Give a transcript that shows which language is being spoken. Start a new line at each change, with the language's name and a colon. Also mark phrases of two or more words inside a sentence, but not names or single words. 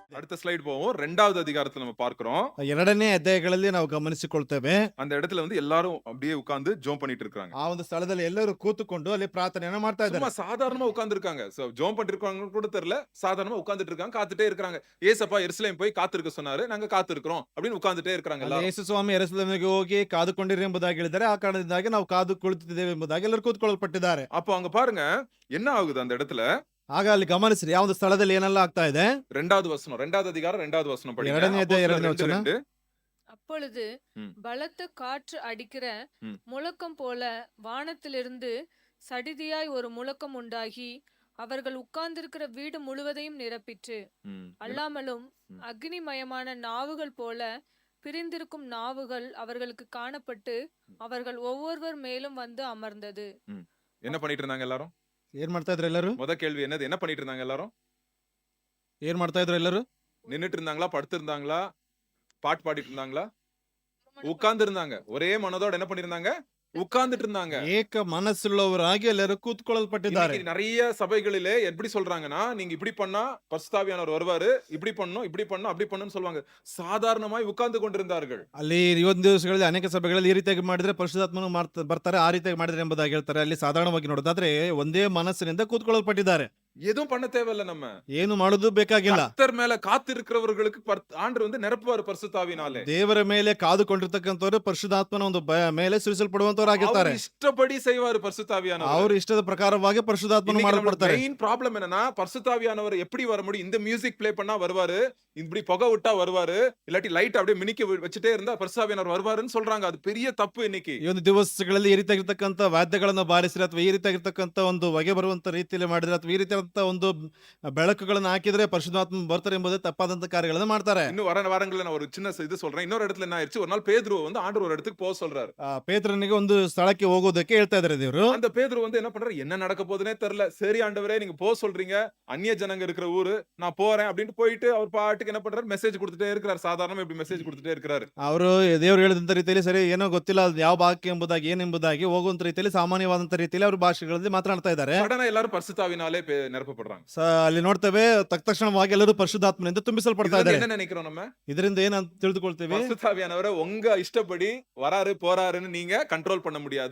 Tamil: அடுத்த ஸ்லைடு போவோம். 2வது அதிகாரத்துல நம்ம பார்க்கிறோம்.
Kannada: ಎರಡನೇ ಅಧ್ಯಾಯಗಳಲ್ಲಿ ನಾವು ಗಮನಿಸಿಕೊಳ್ತೇವೆ.
Tamil: அந்த இடத்துல வந்து எல்லாரும் அப்படியே உட்கார்ந்து ஜெபம் பண்ணிட்டு இருக்காங்க.
Kannada: ಆ ಒಂದು ಸ್ಥಳದಲ್ಲಿ ಎಲ್ಲರೂ ಕೂತುಕೊಂಡು ಅಲ್ಲಿ ಪ್ರಾರ್ಥನೆಯನ್ನ ಮಾಡ್ತಾ
Tamil: சும்மா
Kannada: ಇದ್ದಾರೆ.
Tamil: சாதாரணமா உட்கார்ந்து இருக்காங்க. ஜெபம் பண்ணிட்டு இருக்காங்கன்னு கூட தெரியல. சாதாரணமா உட்கார்ந்துட்டு இருக்காங்க. காத்துட்டே இருக்காங்க. ஏசப்பா எருசலேம் போய் காத்திருக்க சொன்னாரு. நாங்க காத்திருக்கிறோம் அப்படின்னு உட்கார்ந்துட்டே இருக்காங்க
Kannada: ಅಲ್ಲಿ
Tamil: எல்லாரும்.
Kannada: ಯೇಸು ಸ್ವಾಮಿ ಯೆರೂಸಲೇಮಿಗೆ ಹೋಗಿ ಕಾದುಕೊಂಡಿರಿ ಎಂಬುದಾಗಿ ಹೇಳಿದ್ದಾರೆ. ಆ ಕಾರಣದಿಂದಾಗಿ ನಾವು ಕಾದು ಕುಳಿತಿದ್ದೇವೆ ಎಂಬುದಾಗಿ ಎಲ್ಲರೂ ಕೂತ್ಕೊಳ್ಳಲ್ಪಟ್ಟಿದ್ದಾರೆ.
Tamil: அப்போ அங்க பாருங்க என்ன ஆகுது அந்த இடத்துல.
Kannada: ಆಗ ಅಲ್ಲಿ ಗಮನಿಸ್ರಿ ಯಾವ ಒಂದು ಸ್ಥಳದಲ್ಲಿ ಏನೆಲ್ಲ ಆಗ್ತಾ ಇದೆ.
Tamil: 2வது வசனம் 2வது அதிகாரம் 2வது வசனம் படிங்க.
Kannada: ಎರಡನೇ ಅಧ್ಯಾಯ
Tamil: அப்போஸ்தலர்
Kannada: ಎರಡನೇ 2, ವಚನ. 2.
Tamil: அப்பொழுது ம். பலத்த காற்று அடிக்கிற ம். முழக்கம் போல வானத்திலிருந்து சடிதியாய் ஒரு முழக்கம் உண்டாகி அவர்கள் உட்கார்ந்திருக்கிற வீடு முழுவதையும் நிரப்பிற்று. ம். அல்லாமலும் ம். அக்னிமயமான நாவுகள் போல பிரிந்திருக்கும் நாவுகள் அவர்களுக்கு காணப்பட்டு அவர்கள் ஒவ்வொருவர் மேலும் வந்து அமர்ந்தது. என்ன பண்ணிட்டு இருந்தாங்க எல்லாரும்?
Kannada: ಏನ್ ಮಾಡ್ತಾ ಇದ್ರು ಎಲ್ಲರೂ?
Tamil: முத கேள்வி என்னது? என்ன பண்ணிட்டு இருந்தாங்க எல்லாரும்?
Kannada: ಏನ್ ಮಾಡ್ತಾ ಇದ್ರು ಎಲ್ಲರೂ?
Tamil: நின்னுட்டு இருந்தாங்களா? படுத்து இருந்தாங்களா? பாட்டு பாடிட்டு இருந்தாங்களா? உட்கார்ந்து இருந்தாங்க. ஒரே மனதோட என்ன பண்ணிருந்தாங்க? உட்கார்ந்துட்டு இருந்தாங்க.
Kannada: ಏಕ ಮನಸ್ಸುಳ್ಳವರಾಗಿ ಎಲ್ಲರೂ ಕೂತ್ಕೊಳ್ಳಲ್ಪಟ್ಟಿದ್ದಾರೆ.
Tamil: இன்னைக்கு நிறைய சபைகளிலே எப்படி சொல்றாங்கன்னா, நீங்க இப்படி பண்ணா பரிசுத்தாவியானவர் வருவாரு, இப்படி பண்ணணும், இப்படி பண்ணணும், அப்படி பண்ணணும்னு சொல்லுவாங்க. சாதாரணமாய் உட்கார்ந்து கொண்டிருந்தார்கள்.
Kannada: ಅಲ್ಲಿ ಇವತ್ತು ದಿವಸಗಳಲ್ಲಿ ಅನೇಕ ಸಭೆಗಳಲ್ಲಿ ಈ ರೀತಿಯಾಗಿ ಮಾಡಿದ್ರೆ ಪರಿಶುದ್ಧಾತ್ಮನು ಬರ್ತಾರೆ, ಆ ರೀತಿಯಾಗಿ ಮಾಡಿದ್ರೆ ಎಂಬುದಾಗಿ ಹೇಳ್ತಾರೆ. ಅಲ್ಲಿ ಸಾಧಾರಣವಾಗಿ ನೋಡೋದಾದ್ರೆ ಒಂದೇ ಮನಸ್ಸಿನಿಂದ ಕೂತ್ಕೊಳ್ಳಲ್ಪಟ್ಟಿದ್ದಾರೆ.
Tamil: எதுவும் பண்ண தேவையில்ல நம்ம.
Kannada: ಏನು ಮಾಡೋದು ಬೇಕಾಗಿಲ್ಲ.
Tamil: கர்த்தர் மேல காத்திருக்கிறவர்களுக்கு ஆண்டவர் வந்து நிரப்புவார் பரிசுத்தாவினாலே.
Kannada: ದೇವರ ಮೇಲೆ ಕಾದುಕೊಂಡಿರ್ತಕ್ಕಂಥವ್ರು ಪರಿಶುದ್ಧಾತ್ಮನ ಒಂದು ಮೇಲೆ ಸುರಿಸಲ್ಪಡುವಂತವರಾಗಿರ್ತಾರೆ.
Tamil: அவர் இஷ்டப்படி செய்வார் பரிசுத்தாவியானவர்.
Kannada: ಅವ್ರ ಇಷ್ಟದ ಪ್ರಕಾರವಾಗಿ ಪರಿಶುದ್ಧಾತ್ಮನು ಮಾಡಲ್ಪಡ್ತಾರೆ.
English: main problem
Tamil: என்னன்னா, பரிசுத்தாவியானவர் எப்படி வர முடியும்? இந்த
English: music play
Tamil: பண்ணா வருவாரு, இப்படி புகை விட்டா வருவாரு, இல்லாட்டி லைட் அப்படியே மினிக்கி வச்சுட்டே இருந்தா பரிசுத்தாவியானவர் வருவாருன்னு சொல்றாங்க. அது பெரிய தப்பு இன்னைக்கு.
Kannada: ಈ ಒಂದು ದಿವಸಗಳಲ್ಲಿ ಈ ರೀತಿಯಾಗಿರ್ತಕ್ಕಂಥ ವಾದ್ಯಗಳನ್ನ ಬಾರಿಸಿದ್ರೆ ಅಥವಾ ಈ ರೀತಿಯಾಗಿರ್ತಕ್ಕಂಥ ಒಂದು ಹೊಗೆ ಬರುವಂತ ರೀತಿಯಲ್ಲಿ ಮಾಡಿದ್ರೆ ಅಥವಾ ಈ ರೀತಿಯಾದಂತ ಒಂದು ಬೆಳಕುಗಳನ್ನ ಹಾಕಿದ್ರೆ ಪರಿಶುದ್ಧಾತ್ಮ ಬರ್ತಾರೆ ಎಂಬುದೇ ತಪ್ಪಾದಂತ ಕಾರ್ಯಗಳನ್ನ ಮಾಡ್ತಾರೆ.
Tamil: இன்னும் வர வாரங்கள்ல நான் ஒரு சின்ன இது சொல்றேன். இன்னொரு இடத்துல என்ன ஆயிடுச்சு, ஒரு நாள் பேதுருவை வந்து ஆண்டவர் ஒரு இடத்துக்கு போக சொல்றாரு.
Kannada: ಪೇತ್ರನಿಗೆ ಒಂದು ಸ್ಥಳಕ್ಕೆ ಹೋಗೋದಕ್ಕೆ ಹೇಳ್ತಾ ಇದ್ದಾರೆ ದೇವರು.
Tamil: அந்த பேதுரு வந்து என்ன பண்றாரு? என்ன நடக்க போகுதுன்னே தெரியல. சரி ஆண்டவரே, நீங்க போக சொல்றீங்க, அந்நிய ஜனங்க இருக்கிற ஊரு, நான் போறேன் அப்படின்னு போயிட்டு அவர் பாட்டுக்கு என்ன பண்றாரு? மெசேஜ் கொடுத்துட்டே இருக்கிறார். சாதாரணமா இப்படி மெசேஜ் கொடுத்துட்டே இருக்கிறாரு.
Kannada: ಅವರು ದೇವರು ಹೇಳಿದಂತ ರೀತಿಯಲ್ಲಿ ಸರಿ ಏನೋ ಗೊತ್ತಿಲ್ಲ ಅದು ಯಾವ ಭಾಗಕ್ಕೆ ಎಂಬುದಾಗಿ ಏನೆಂಬುದಾಗಿ ಹೋಗುವಂತ ರೀತಿಯಲ್ಲಿ ಸಾಮಾನ್ಯವಾದಂತ ರೀತಿಯಲ್ಲಿ ಅವರು ಭಾಷೆಗಳಲ್ಲಿ ಮಾತನಾಡ್ತಾ ಇದ್ದಾರೆ.
Tamil: சடனா எல்லாரும் பரிசுத்தாவினாலே நிரப்பப்படுறாங்க.
Kannada: ಅಲ್ಲಿ ನೋಡ್ತೇವೆ ತಕ್ಷಣವಾಗಿ ಎಲ್ಲರೂ ಪರಿಶುದ್ಧಾತ್ಮನಿಂದ ತುಂಬಿಸಲ್ಪಡ್ತಾ
Tamil: இதுல
Kannada: ಇದ್ದಾರೆ.
Tamil: என்ன நினைக்கிறோம் நம்ம?
Kannada: ಇದರಿಂದ ಏನಂತ ತಿಳಿದುಕೊಳ್ತೇವೆ?
Tamil: பரிசுத்தாவியானவரை உங்க இஷ்டப்படி வராரு போறாருன்னு நீங்க கண்ட்ரோல் பண்ண முடியாது.